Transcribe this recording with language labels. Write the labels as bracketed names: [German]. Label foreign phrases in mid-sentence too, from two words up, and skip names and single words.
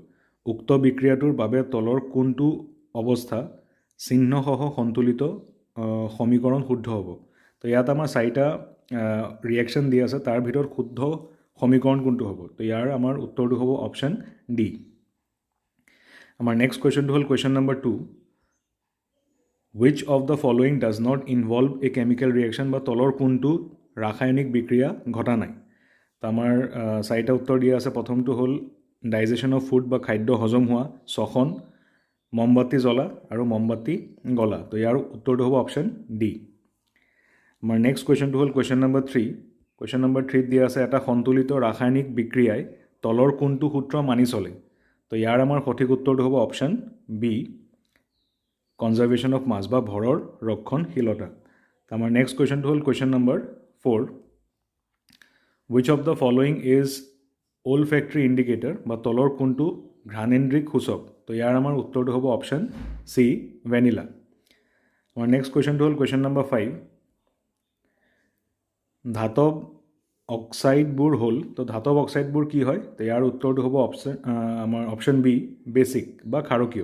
[Assamese] উক্ত বিক্ৰিয়াটোৰ বাবে তলৰ কোনটো অৱস্থা চিহ্নসহ সন্তুলিত সমীকৰণ শুদ্ধ হ'ব। তো ইয়াত আমাৰ 4টা ৰিয়েকশ্যন দিয়া আছে, তাৰ ভিতৰত শুদ্ধ সমীকৰণ কোনটো হ'ব। তো ইয়াৰ আমাৰ উত্তৰটো হ'ব [English] option D. [Assamese] আমাৰ [English] next question [Assamese] হ'ল কুৱেশ্যন নম্বৰ 2। [English] which of the following does not involve a chemical reaction [Assamese] বা তলৰ কোনটো ৰাসায়নিক বিক্ৰিয়া ঘটা নাই। তো আমাৰ 4টা উত্তৰ দিয়া আছে। প্ৰথমটো হ'ল [English] digestion of food [Assamese] বা খাদ্য হজম হোৱা, শ্বসন, মমবাতি জ্বলা আৰু মমবাতি গলা। তো ইয়াৰ উত্তৰটো হ'ব [English] option D. [Assamese] আমাৰ [English] next question [Assamese] হ'ল কুৱেশ্যন নম্বৰ 3। কুৱেশ্যন নম্বৰ 3ত দিয়া আছে এটা সন্তুলিত ৰাসায়নিক বিক্ৰিয়াই তলৰ কোনটো সূত্ৰ মানি চলে। তো ইয়াৰ আমাৰ সঠিক উত্তৰটো হ'ব [English] option B, conservation of mass [Assamese] বা ভৰৰ ৰক্ষণশীলতা। আমাৰ [English] next question [Assamese] হ'ল কুৱেশ্যন নম্বৰ 4। [English] which of the following is olfactory indicator [Assamese] বা তলৰ কোনটো ঘ্ৰাণেন্দ্ৰিক সূচক। তো ইয়াৰ আমাৰ উত্তৰটো হ'ব [English] option C, [Assamese] ভেনিলা। আমাৰ [English] next question [Assamese] হ'ল কুৱেশ্যন নম্বৰ 5। ধাতৱ অক্সাইডবোৰ হ'ল, তো ধাতৱ অক্সাইডবোৰ কি হয়। তো ইয়াৰ উত্তৰটো হ'ব আমাৰ [English] option B, [Assamese] বেছিক বা ক্ষাৰকীয়।